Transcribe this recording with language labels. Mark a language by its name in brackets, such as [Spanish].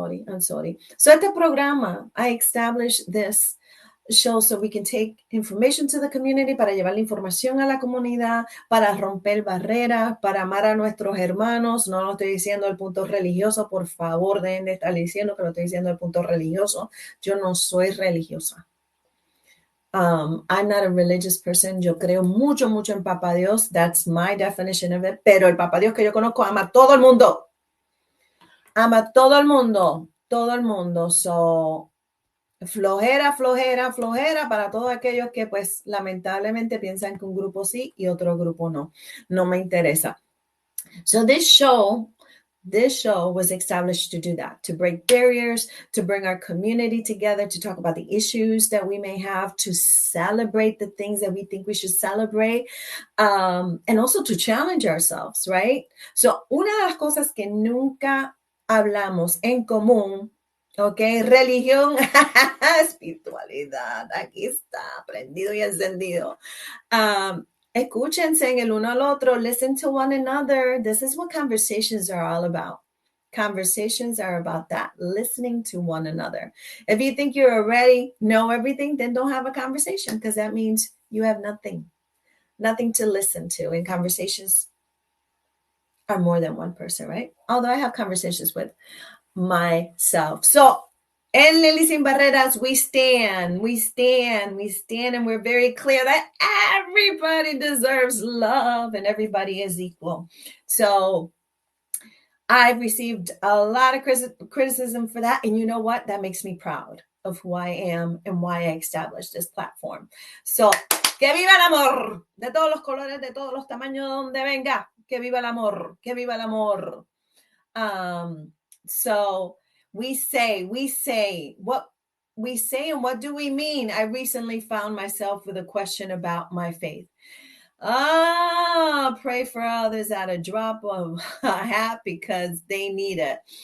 [English] I'm sorry. [Spanish] So este programa, [English] I established this show so we can take information to the community, [Spanish] para llevar la información a la comunidad, para romper barreras, para amar a nuestros hermanos. No lo estoy diciendo del punto religioso, por favor, dejen de estar diciendo que lo estoy diciendo del punto religioso. Yo no soy religiosa, [English] I'm not a religious person. [Spanish] Yo creo mucho, mucho en Papá Dios. [English] That's my definition of it. [Spanish] Pero el Papá Dios que yo conozco ama a todo el mundo. Ama a todo el mundo. Todo el mundo. So, flojera, flojera, flojera para todos aquellos que pues lamentablemente piensan que un grupo sí y otro grupo no. No me interesa. [English] So this show was established to do that, to break barriers, to bring our community together, to talk about the issues that we may have, to celebrate the things that we think we should celebrate, and also to challenge ourselves, right? [Spanish] So una de las cosas que nunca hablamos en común, ¿ok? Religión, espiritualidad, aquí está, prendido y encendido. Escúchense en el uno al otro. [English] Listen to one another. This is what conversations are all about. Conversations are about that, listening to one another. If you think you already know everything, then don't have a conversation because that means you have nothing to listen to. And conversations are more than one person, right? Although I have conversations with myself. So en Lily Sin Barreras, we stand, and we're very clear that everybody deserves love and everybody is equal. So I've received a lot of criticism for that. And you know what? That makes me proud of who I am and why I established this platform. [Spanish] So, que viva el amor, de todos los colores, de todos los tamaños, donde venga. Que viva el amor, que viva el amor. [English] So we say what we say, and what do we mean? I recently found myself with a question about my faith. Pray for others at a drop of a hat because they need it.